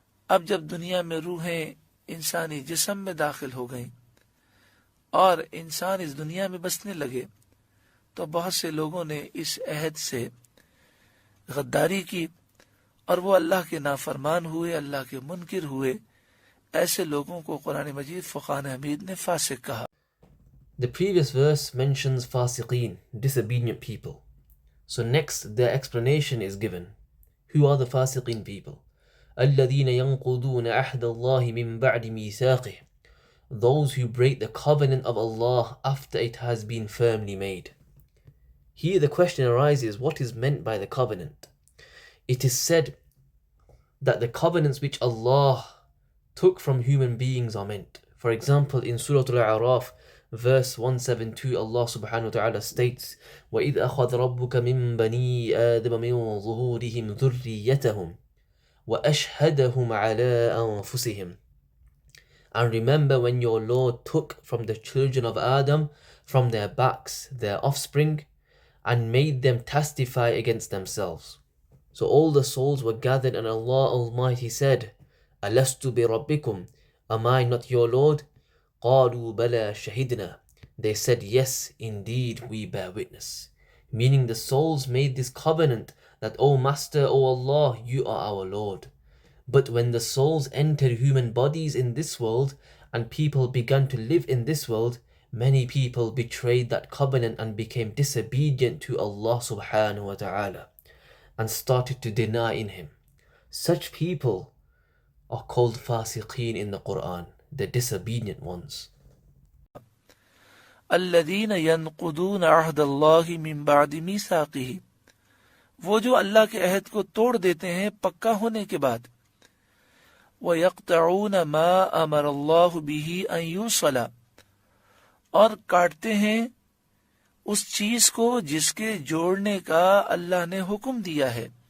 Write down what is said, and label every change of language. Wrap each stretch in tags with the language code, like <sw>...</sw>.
<ur>اب جب دنیا میں روحیں انسانی جسم میں داخل ہو گئیں اور انسان اس دنیا میں بسنے لگے تو بہت سے لوگوں نے اس عہد سے غداری کی اور وہ اللہ کے نافرمان ہوئے، اللہ کے منکر ہوئے. ایسے لوگوں کو قرآن مجید فقان حمید نے فاسق کہا.</ur> <en>The previous verse mentions fasiqeen, disobedient people. So next their explanation is given. Who are the fasiqeen people?</en> <ar>الَّذِينَ يَنْقُضُونَ عَهْدَ اللَّهِ مِنْ بَعْدِ مِيثَاقِهِ،</ar> <en>those who break the covenant of Allah after it has been firmly made. Here the question arises, what is meant by the covenant? It is said that the covenants which Allah took from human beings are meant. For example, in Surah Al-A'raf, verse 172, Allah subhanahu wa ta'ala states,</en> <ar>وَإِذْ أَخَذَ رَبُّكَ مِن بَنِي آدَمَ مِن ظُهُورِهِمْ ذُرِّيَّتَهُمْ وَأَشْهَدَهُمْ عَلَىٰ أَنفُسِهِمْ.</ar> <en>And remember when your Lord took from the children of Adam, from their backs, their offspring, and made them testify against themselves. So all the souls were gathered and Allah Almighty said,</en> <ar>أَلَسْتُ بِرَبِّكُمْ,</ar> <en>am I not your Lord?</en> <ar>قَالُوا بَلَىٰ شَهِدْنَا,</ar> <en>they said, yes, indeed we bear witness. Meaning the souls made this covenant that, O Master, O Allah, you are our Lord. But when the souls entered human bodies in this world and people began to live in this world, many people betrayed that covenant and became disobedient to Allah subhanahu wa ta'ala and started to deny in Him. Such people are called fasiqeen in the Qur'an, the disobedient ones.</en> <ar>الذین ینقضون عہد اللہ من بعد میثاقہ،</ar> <ur>وہ جو اللہ کے عہد کو توڑ دیتے ہیں پکا ہونے کے بعد.</ur> <ar>وَيَقْطَعُونَ مَا أَمَرَ اللَّهُ بِهِ أَن يُوصَلَ،</ar> <ur>اور کاٹتے ہیں اس چیز کو جس کے جوڑنے کا اللہ نے حکم دیا ہے.</ur>